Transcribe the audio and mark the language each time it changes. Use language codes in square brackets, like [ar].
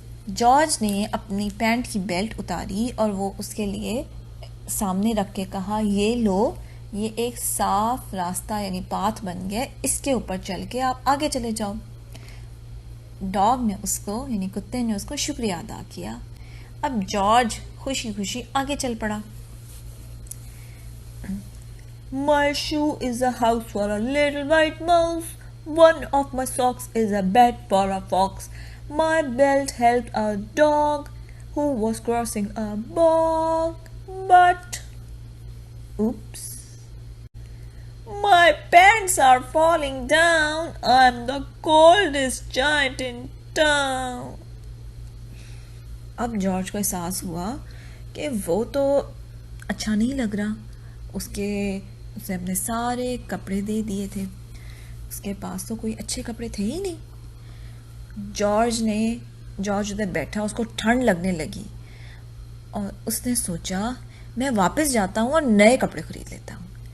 [hi] George ने अपनी pant की बेल्ट उतारी और वो उसके लिए सामने रख के कहा, ये लो, ये एक साफ रास्ता यानी पाथ बन गया, इसके ऊपर चल के आप आगे चले जाओ। डॉग ने उसको यानी कुत्ते ने उसको शुक्रिया अदा किया। अब जॉर्ज खुशी खुशी आगे चल पड़ा। [en] My shoe is a house for a little white mouse. One of my socks is a bed for a fox. My belt helped a dog who was crossing a bog. But, oops, my pants are falling down. I'm the coldest giant in town. [hi] अब George को एहसास हुआ कि वो तो अच्छा नहीं लग रहा। उसने अपने सारे कपड़े दे दिए थे, उसके पास तो कोई अच्छे कपड़े थे ही नहीं। जॉर्ज उधर बैठा, उसको ठंड लगने लगी और उसने सोचा मैं वापस जाता हूँ और नए कपड़े खरीद लेता हूँ।